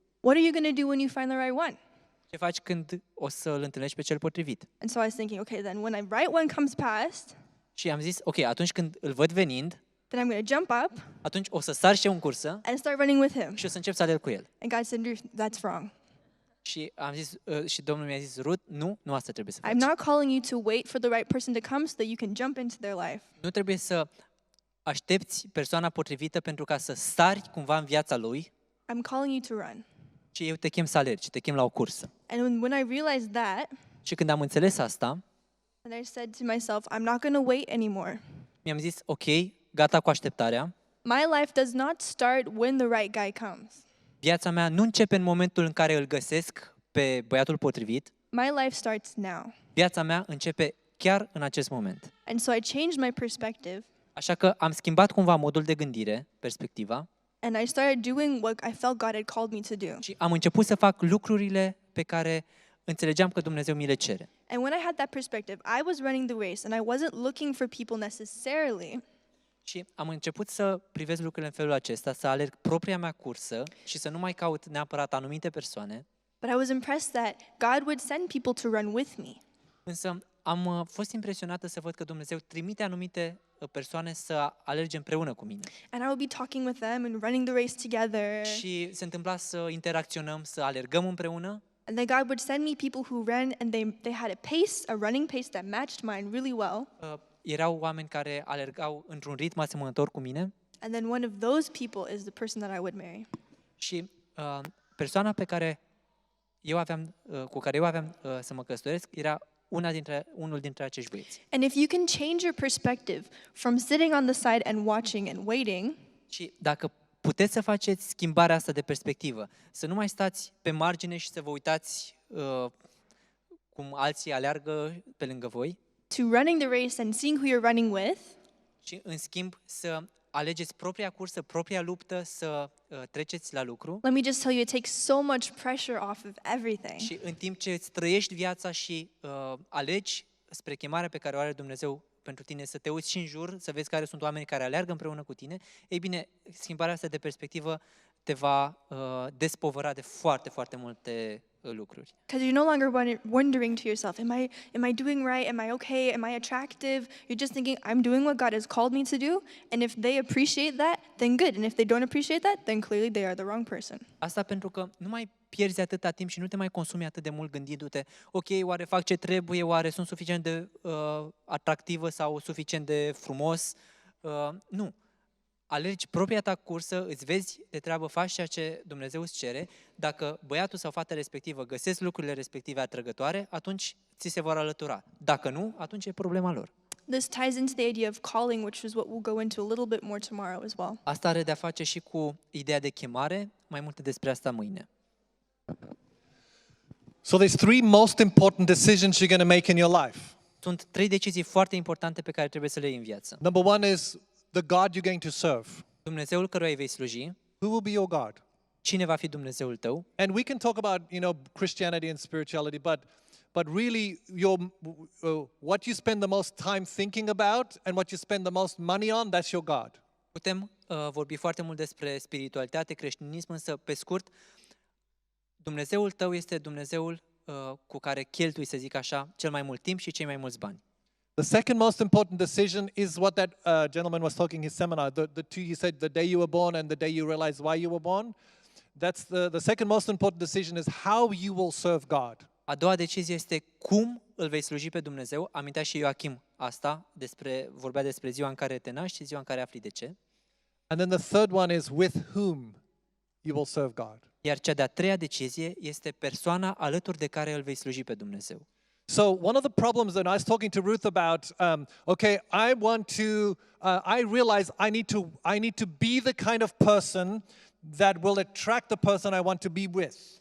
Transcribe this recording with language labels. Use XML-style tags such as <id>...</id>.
<en>what are you going to do when you find the right one?</en> <ro>ce faci când o să îl întâlnești pe cel potrivit?</ro> <en>And so I was thinking, okay, then when the right one comes past,</en> <ro>Și am zis, ok, atunci când îl văd venind,</ro> <en>then I'm going to jump up</en> <ro>atunci o să sar și eu în cursă</ro> <en>and start running with him.</en> <ro>și o să încep să alerg cu el.</ro> <en>And God said, Ruth, that's wrong.</en> <ro>Și am zis, și Domnul mi-a zis, Ruth, nu asta trebuie să</ro> <en>I'm</en> <ro>faci.</ro> <en>not calling you to wait for the right person to come so that you can jump into their life.</en> <ro>Nu trebuie să aștepți persoana potrivită pentru ca să sari cumva în viața lui,</ro> <en>I'm calling you to run.</en> <ro>ci eu te chem să alergi, te chem la o cursă.</ro> <en>And when I realized that,</en> <ro>Și când am înțeles asta,</ro> <en>and I said to myself, I'm not going to wait anymore.</en> <ro>mi-am zis, ok, gata cu așteptarea.</ro> <en>My life does not start when the right guy comes.</en> <ro>Viața mea nu începe în momentul în care îl găsesc pe băiatul potrivit.</ro> <en>My life starts now.</en> <ro>Viața mea începe chiar în acest moment.</ro> <en>And so I changed my perspective</en> <ro>Așa că am schimbat cumva modul de gândire, perspectiva,</ro> <en>and I started doing what I felt God had called me to do.</en> <ro>și am început să fac lucrurile pe care înțelegeam că Dumnezeu mi le cere.</ro> <en>And when I had that perspective, I was running the race and I wasn't looking for people necessarily.</en> <ro>Și am început să privesc lucrurile în felul acesta, să alerg propria mea cursă și să nu mai caut neapărat anumite persoane.</ro> <en>But I was impressed that God would send people to run with me.</en> <ro>Însă am fost impresionată să văd că Dumnezeu trimite anumite persoane să alerge împreună cu mine.</ro> <en>And I would be talking with them and running the race together.</en> <ro>Și se întâmpla să interacționăm, să alergăm împreună.</ro> <en>And then God would send me people who ran and they had a running pace that matched mine really well.</en> <ro>Erau oameni care alergau într-un ritm asemănător cu mine.</ro> <en>And then one of those people is the person that I would marry.</en> <ro>Și persoana pe care cu care eu aveam să mă căsătoresc era unul dintre acești băieți.</ro> <en>And if you can change your perspective from sitting on the side and watching and waiting,</en> <ro>Și dacă puteți să faceți schimbarea asta de perspectivă, să nu mai stați pe margine și să vă uitați cum alții aleargă pe lângă voi,</ro> <en>to running the race and seeing who you're running with,</en> <ro>și în schimb să alegeți propria cursă, propria luptă să treceți la lucru</ro> <en>let me just tell you, it takes so much pressure off of everything.</en> <ro>și în timp ce îți trăiești viața și alegi spre chemarea pe care o are Dumnezeu pentru tine, să te uiți și în jur, să vezi care sunt oamenii care aleargă împreună cu tine, ei bine, schimbarea asta de perspectivă te va despovăra de foarte, foarte multe lucruri.</ro> <en>Because you're no longer wondering to yourself, am I doing right? Am I okay? Am I attractive? You're just thinking, I'm doing what God has called me to do, and if they appreciate that, then good. And if they don't appreciate that, then clearly they are the wrong person.</en> <ro>Asta pentru că nu mai pierzi atâta timp și nu te mai consumi atât de mult gândindu-te, ok, oare fac ce trebuie, oare sunt suficient de atractivă sau suficient de frumos? Nu. Alergi propria ta cursă, îți vezi de treabă, faci ceea ce Dumnezeu îți cere. Dacă băiatul sau fata respectivă găsesc lucrurile respective atrăgătoare, atunci ți se vor alătura. Dacă nu, atunci e problema lor.</ro> <en>This ties into the idea of calling, which is what we'll go into a little bit more tomorrow as well.</en> <ro>Asta are de-a face și cu ideea de chemare, mai multe despre asta mâine.</ro> <en>So there's three most important decisions you're going to make in your life.</en> <ro>Sunt 3 decizii foarte importante pe care trebuie să le iei în viață.</ro> <en>Number one is the God you're going to serve.</en> <ro>Dumnezeul căruia îi vei sluji,</ro> <en>Who will be your God?</en> <ro>cine va fi Dumnezeul tău?</ro> <en>And we can talk about, Christianity and spirituality, but really what you spend the most time thinking about and what you spend the most money on, that's your God.</en> <ro>Putem vorbi foarte mult despre spiritualitate, creștinism, însă, pe scurt, Dumnezeul tău este Dumnezeul cu care cheltui, să zic așa, cel mai mult timp și cei mai mulți bani.</ro> <en>The second most important decision is what that gentleman was talking in his seminar. He said the day you were born and the day you realize why you were born. That's the second most important decision is how you will serve God.</en> <ro>A doua decizie este cum îl vei sluji pe Dumnezeu. Amintea și Ioachim asta, vorbea despre ziua în care te naști și ziua în care afli de ce.</ro> <en>And then the third one is with whom you will serve God.</en> <ro>Iar cea de-a treia decizie este persoana alături de care îl vei sluji pe Dumnezeu.</ro> <en>So one of the problems that I was talking to Ruth about, I realize I need to be the kind of person that will attract the person I want to be with.</en>